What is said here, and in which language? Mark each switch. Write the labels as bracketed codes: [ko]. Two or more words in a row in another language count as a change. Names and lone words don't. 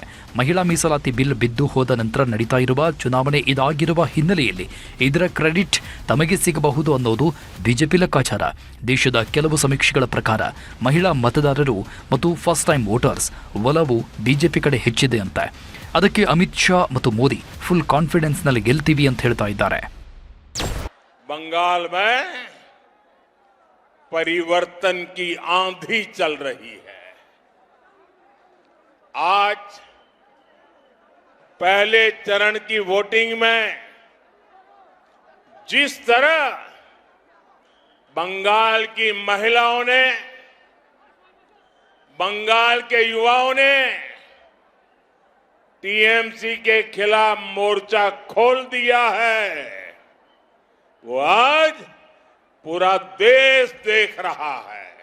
[kn] ಮಹಿಳಾ ಮೀಸಲಾತಿ ಬಿಲ್ ಬಿದ್ದು ಹೋದ ನಂತರ ನಡೀತಾ ಇರುವ ಚುನಾವಣೆ ಇದಾಗಿರುವ ಹಿನ್ನೆಲೆಯಲ್ಲಿ ಇದರ ಕ್ರೆಡಿಟ್ ತಮಗೆ ಸಿಗಬಹುದು ಅನ್ನೋದು ಬಿಜೆಪಿ ಲೆಕ್ಕಾಚಾರ. ದೇಶದ ಕೆಲವು ಸಮೀಕ್ಷೆಗಳ ಪ್ರಕಾರ ಮಹಿಳಾ ಮತದಾರರು ಮತ್ತು [en] first time voters [kn] ಒಲವು ಬಿಜೆಪಿ ಕಡೆ ಹೆಚ್ಚಿದೆ ಅಂತೆ. ಅದಕ್ಕೆ ಅಮಿತ್ ಶಾ ಮತ್ತು ಮೋದಿ [en] full confidence [kn] ನಲ್ಲಿ ಗೆಲ್ತೀವಿ ಅಂತ ಹೇಳ್ತಾ ಇದ್ದಾರೆ. [hi] बंगाल में परिवर्तन की आंधी चल रही है. आज पहले चरण की वोटिंग में जिस तरह बंगाल की महिलाओं ने, बंगाल के युवाओं ने टीएमसी के खिलाफ मोर्चा खोल दिया है, वो आज पूरा देश देख रहा है.